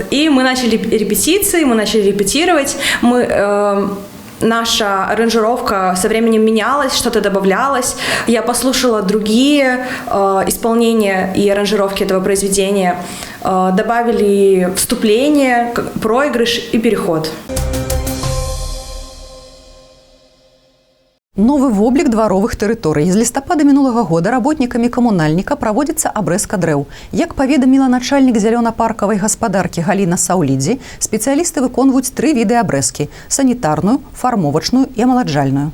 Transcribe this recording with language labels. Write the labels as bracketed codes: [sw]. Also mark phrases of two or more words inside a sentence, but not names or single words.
[ru] И мы начали репетиции, мы начали репетировать. Наша аранжировка со временем менялась, что-то добавлялось. Я послушала другие исполнения и аранжировки этого произведения. Добавили вступление, проигрыш и переход. [be] Новы воблік дваровых тэрыторый. З лістапада мінулага года работнікамі камунальніка праводзіцца абрэзка дрэў. Як паведаміла начальнік зялёна-паркавай гаспадаркі Галіна Саўлідзі, спецыялісты выконваюць 3 віды абрэзкі – санітарную, фармовачную і амаладжальную.